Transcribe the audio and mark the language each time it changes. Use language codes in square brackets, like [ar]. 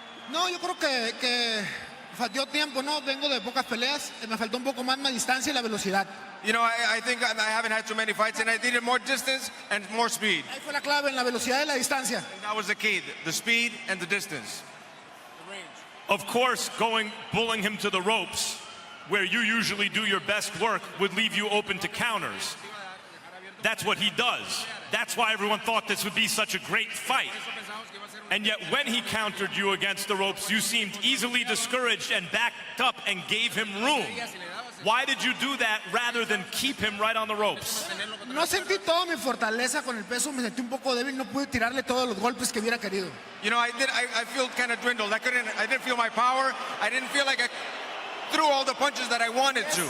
[es] No, yo creo que faltó tiempo, ¿no? Vengo de pocas peleas. Me faltó un poco más distancia y la velocidad. [en] You know, I think I haven't had too many fights, and I needed more distance and more speed. [es] Ahí fue la clave, en la velocidad y la distancia. [en] And that was the key, the speed and the distance. Of course, bullying him to the ropes, where you usually do your best work, would leave you open to counters. That's what he does. That's why everyone thought this would be such a great fight. And yet when he countered you against the ropes, you seemed easily discouraged and backed up and gave him room. Why did you do that rather than keep him right on the ropes? [es] No sentí toda mi fortaleza con el peso, me sentí un poco débil, no pude tirarle todos los golpes que hubiera querido. [en] You know, I feel kind of dwindled. I didn't feel my power. I didn't feel like I threw all the punches that I wanted to.